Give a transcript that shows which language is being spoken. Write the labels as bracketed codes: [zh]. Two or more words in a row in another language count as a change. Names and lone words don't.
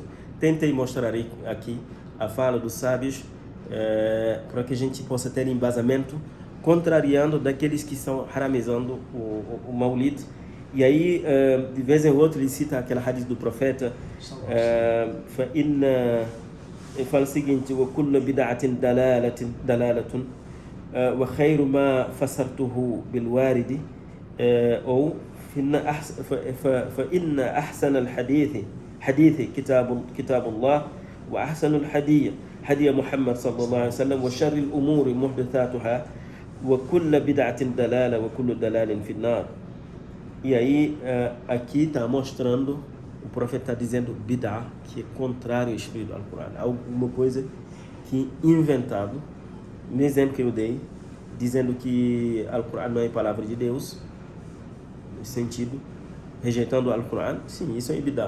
[pt] Tentei mostrar aqui a fala dos sábios para que a gente possa ter embasamento, contrariando daqueles que estão haramizando o Maulid. E aí, de vez em quando, ele cita aquela hadith do profeta, ele fala o seguinte: [ar] وَكُلُّ بِدْعَةٍ دَلَالَةٌ وَخَيْرُ مَا فَسَرْتُهُ بِالْوَارِدِ ou فإن أحسن حديث كتاب الله وأحسن هدي محمد صلى الله عليه وسلم وشر الأمور محدثاتها وكل بدعة دلالة وكل دلال في النار. [pt] E aí, aqui está mostrando, o profeta está dizendo bid'ah, que é contrário ao espírito do Alcorão, alguma coisa que inventado, no exemplo que eu dei, dizendo que o Alcorão não é palavra de Deus, no sentido, rejeitando o Alcorão, sim, isso é bid'ah.